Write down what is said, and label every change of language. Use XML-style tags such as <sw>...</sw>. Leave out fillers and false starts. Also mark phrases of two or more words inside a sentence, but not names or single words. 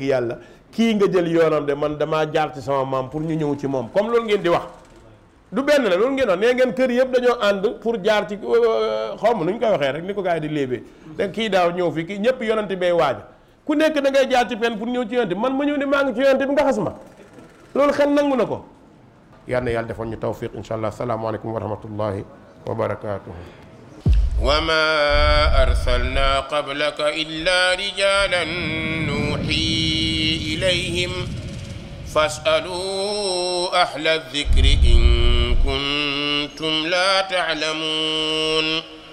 <wo>yàlla kii nga jël yoonam de man damaa jaar ci sama maam pour ñu ñëw ci moom comme loolu ngeen di wax du benn la loolu ngeen wax nee ngeen kër yëpp dañoo ànd pour jaar ci xaw ma nu ñu koy waxee rek ni ko gars yi di léebee da kii daaw ñëw fi kii ñëpp yonent bay waaja ku nekk da ngay jaar ci pen pour ñëw ci yonent bi man ma ñëw ne maa ngi ci yonent bi nga xas ma loolu xel nangu na ko yal na yàlla defoon ñu tawfiq</wo> <ar>إن شاء الله السلام عليكم ورحمة الله وبركاته وما أرسلنا قبلك إلا رجالا نوحي إليهم فاسألوا أهل الذكر إن كنتم لا تعلمون</ar>